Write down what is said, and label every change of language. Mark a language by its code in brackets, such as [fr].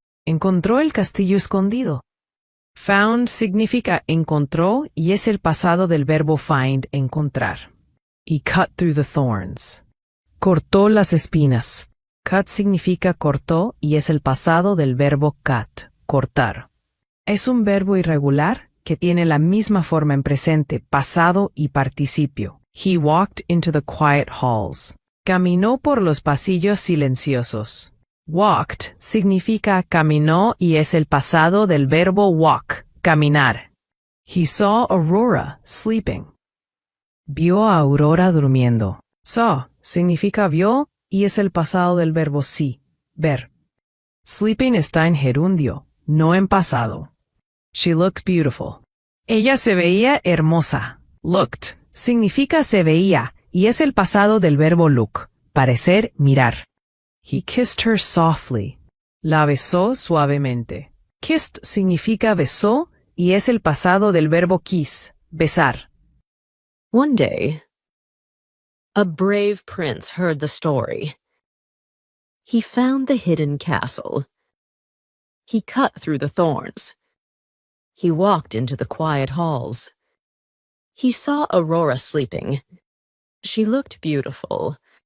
[es] Encontró el castillo escondido. Found significa encontró y es el pasado del verbo find, encontrar. [en] He cut through the thorns. [es] Cortó las espinas. Cut significa cortó y es el pasado del verbo cut, cortar. Es un verbo irregular que tiene la misma forma en presente, pasado y participio. [en] He walked into the quiet halls. [es] Caminó por los pasillos silenciosos. Walked significa caminó y es el pasado del verbo walk, caminar. [en] He saw Aurora sleeping. [es] Vio a Aurora durmiendo. Saw significa vio y es el pasado del verbo see, ver. Sleeping está en gerundio, no en pasado. [en] She looked beautiful. [es] Ella se veía hermosa. Looked significa se veía y es el pasado del verbo look, parecer, mirar. [en] He kissed her softly. [es] La besó suavemente. Kissed significa besó y es el pasado del verbo kiss, besar. [en] One day, a brave prince heard the story. He found the hidden castle. He cut through the thorns. He walked into the quiet halls. He saw Aurora sleeping. She looked beautiful.